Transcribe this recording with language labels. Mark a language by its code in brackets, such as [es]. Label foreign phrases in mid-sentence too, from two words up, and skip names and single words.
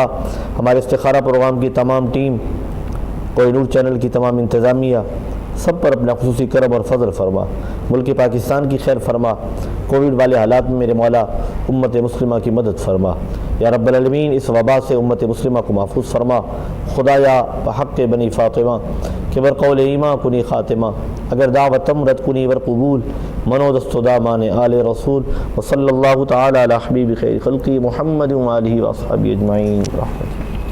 [ur] ہمارے استخارہ پروگرام کی تمام ٹیم، کوئی نور چینل کی تمام انتظامیہ، سب پر اپنا خصوصی کرم اور فضل فرما. ملک پاکستان کی خیر فرما. کووڈ والے حالات میں میرے مولا امت مسلمہ کی مدد فرما. یا رب العالمین، اس وبا سے امت مسلمہ کو محفوظ فرما. [fa] خدایا بحق بنی فاطمہ کہ بر قول ایماں کنی خاتمہ، اگر دعوتم رد کنی ور قبول، منو دست و دامان آل رسول. [ar] وصلی اللہ تعالی علی حبیب خیر خلقی محمد و آلہ و اصحابہ اجمعین.